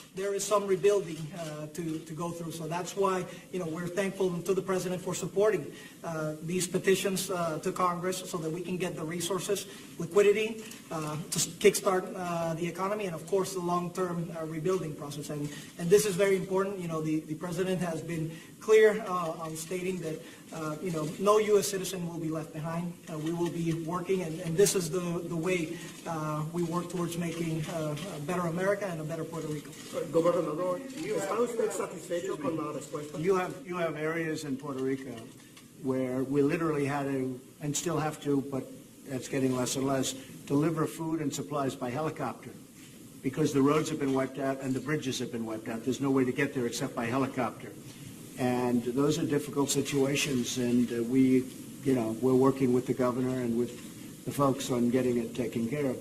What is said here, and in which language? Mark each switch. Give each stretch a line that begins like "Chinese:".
English: There is some rebuilding to go through. So that's why, we're thankful to the President for supporting these petitions to Congress so that we can get the resources, liquidity, to kickstart the economy, and of course the long-term rebuilding process. And this is very important. The President has been clear on stating that no U.S. citizen will be left behind. We will be working, and this is the way we work towards making a better America and a better Puerto Rico.
Spanish: Gobernador, ¿está usted satisfecho con la respuesta?
English: You have areas in Puerto Rico where we literally had to, and still have to, but that's getting less and less, deliver food and supplies by helicopter. because the roads have been wiped out and the bridges have been wiped out. There's no way to get there except by helicopter. And those are difficult situations, and we're working with the governor and with the folks on getting it taken care of.